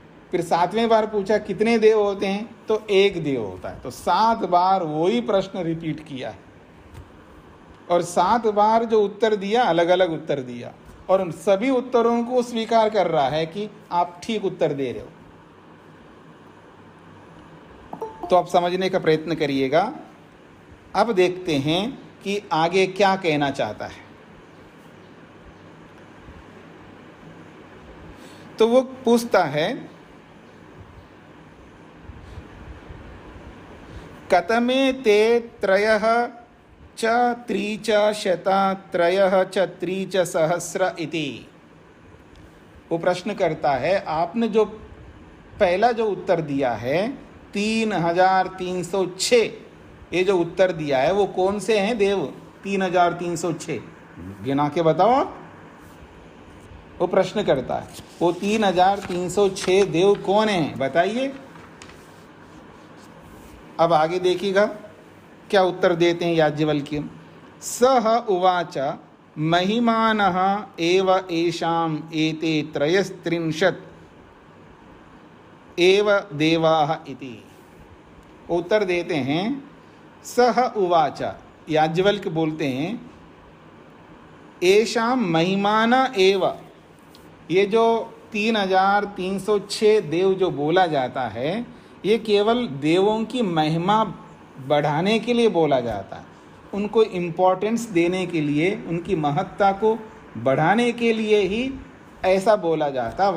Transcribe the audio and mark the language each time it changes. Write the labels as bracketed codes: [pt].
[hi] फिर 7वें बार पूछा कितने देव होते हैं तो 1 देव होता है। तो 7 बार वही प्रश्न रिपीट किया है और 7 बार जो उत्तर दिया अलग अलग उत्तर दिया और उन सभी उत्तरों को स्वीकार कर रहा है कि आप ठीक उत्तर दे रहे हो। तो आप समझने का प्रयत्न करिएगा। अब देखते हैं कि आगे क्या कहना चाहता है। तो वो पूछता है [sa] कतमे ते त्रयः च त्रि च शता त्रयः च त्रि च सहस्र इति। [hi] वो प्रश्न करता है आपने जो पहला जो उत्तर दिया है 3306, ये जो उत्तर दिया है वो कौन से हैं देव 3306, गिना के बताओ आप। वो प्रश्न करता है वो 3306 देव कौन हैं बताइए। अब आगे देखिएगा क्या उत्तर देते हैं याज्ञवल्क्य। [sa] सह उवाच महिमानः एव येषाम् एते 33 एव देवाः इति। [hi] उत्तर देते हैं [sa] सह उवाच, [hi] याज्ञवल्क्य बोलते हैं [sa] येषाम् महिमान एव, [hi] ये जो 3306 देव जो बोला जाता है ये केवल देवों की महिमा बढ़ाने के लिए बोला जाता है, उनको इम्पोर्टेंस देने के लिए, उनकी महत्ता को बढ़ाने के लिए ही ऐसा बोला जाता।